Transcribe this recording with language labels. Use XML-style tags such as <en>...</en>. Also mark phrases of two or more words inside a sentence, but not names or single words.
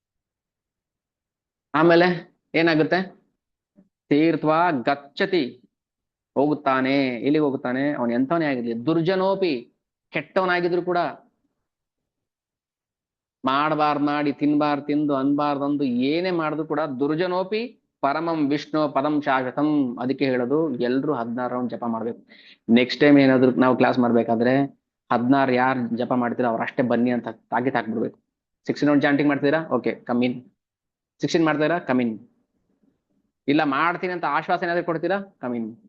<kn>ಆಮೇಲೆ ಏನಾಗುತ್ತೆ,</kn> <sa>ತೀರ್ಥ್ವಾ ಗಚ್ಚತಿ,</sa> <kn>ಹೋಗುತ್ತಾನೆ. ಎಲ್ಲಿಗೆ ಹೋಗುತ್ತಾನೆ, ಅವನು ಎಂಥವನೇ ಆಗಿರ್ಲಿ, ದುರ್ಜನೋಪಿ, ಕೆಟ್ಟವನಾಗಿದ್ರು ಕೂಡ, ಮಾಡಿ ತಿಂದು ಅನ್ಬಾರ್ದಂದು ಏನೇ ಮಾಡಿದ್ರು ಕೂಡ,</kn> <sa>ದುರ್ಜನೋಪಿ ಪರಮಂ ವಿಷ್ಣು ಪದಂ ಶಾಶ್ವತಂ.</sa> <kn>ಅದಕ್ಕೆ ಹೇಳೋದು ಎಲ್ರು 16 ರೌಂಡ್ ಜಪ ಮಾಡ್ಬೇಕು.</kn> <en>next time</en> <kn>ಏನಾದ್ರು ನಾವು ಕ್ಲಾಸ್ ಮಾಡ್ಬೇಕಾದ್ರೆ 16 ಯಾರು ಜಪ ಮಾಡ್ತೀರಾ ಅವ್ರು ಅಷ್ಟೇ ಬನ್ನಿ ಅಂತ ತಾಕೀತ್ ಹಾಕ್ಬಿಡ್ಬೇಕು. 16</kn> <en>round chanting</en> <kn>ಮಾಡ್ತೀರಾ,</kn> <en>okay come in.</en> <kn>16 ಮಾಡ್ತೀರಾ,</kn> <en>come in.</en> <kn>ಇಲ್ಲ ಮಾಡ್ತೀನಿ ಅಂತ ಆಶ್ವಾಸನೆ ಏನಾದ್ರು ಕೊಡ್ತೀರಾ,</kn> <en>come in.</en>